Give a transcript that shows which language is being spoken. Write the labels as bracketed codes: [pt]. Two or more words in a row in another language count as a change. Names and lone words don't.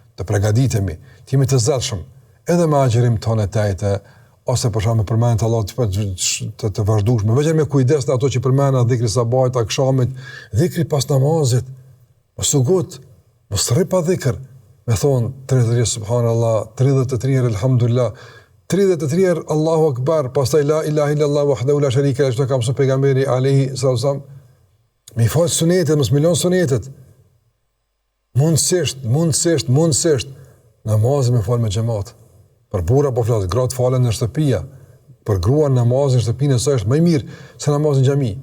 [sq] Të përgatitemi, të jemi të zellshëm edhe me agjërim tonë të ose për shkak të përmendjes të Allahut të vazhdueshme, vetëm me kujdes në ato që përmenda dhikri sabahit, akşamit, dhikri pas namazit. Mos u gut, mos rri pa dhikr. Me thon 33 subhanallah, 33 alhamdulillah, 33 [ar] الله أكبر, [sq] pastaj [ar] لا إله إلا الله وحده لا شريك له, [sq] çka ka mësuar pejgamberi [ar] عليه السلام. [sq] Mi fal sunetet, mos milon sunetet. Mundësisht namazin me fal me xhamat. Për burra po flas, gratë falen në shtëpia. Për grua namazin në shtëpinë së është më i mirë se namazin në xhami.